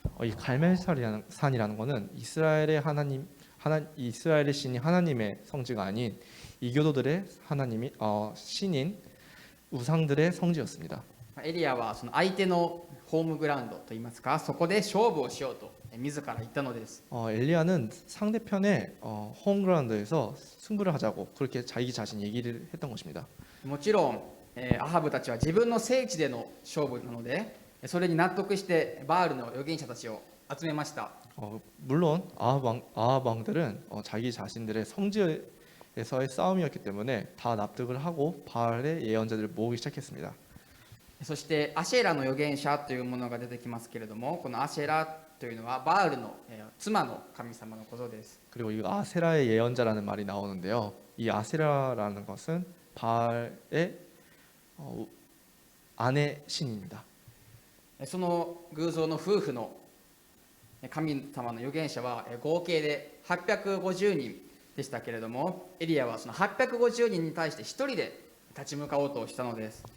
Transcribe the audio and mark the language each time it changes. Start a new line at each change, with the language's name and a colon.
Korean: 이 갈멜산이라는 것은 이스라엘의 이스라엘의 신이 하나님의 성지가 아닌 이교도들의 신인 우상들의 성지였습니다.
Japanese: エリアはその相手のホームグラウンドといいますか、そこで勝負をしようと自ら言ったのです。
Korean: 엘리야는 상대편의 홈그라운드에서 승부를 하자고 그렇게 자기 자신 얘기를 했던 것입니다.
Japanese: もちろんアハブたちは自分の聖地での勝負なので、それに納得してバールの預言者たちを集めました。
Korean: 물론 아합 왕들은 자기 자신들의 성지에서의 싸움이었기 때문에 다 납득을 하고 바알의 예언자들을 모으기 시작했습니다.
Japanese: そしてアシェラの預言者というものが出てきますけれども、このアシェラというのはバールの妻の神様のことです。
Korean: 그리고 이 아세라의 예언자라는 말이 나오는데요. 이 아세라라는 것은 바알의 아내 신입니다.
Japanese: その偶像の夫婦の神様の預言者は合計で850人でしたけれども、エリアはその850人に対して一人で立ち向かおうとしたのです。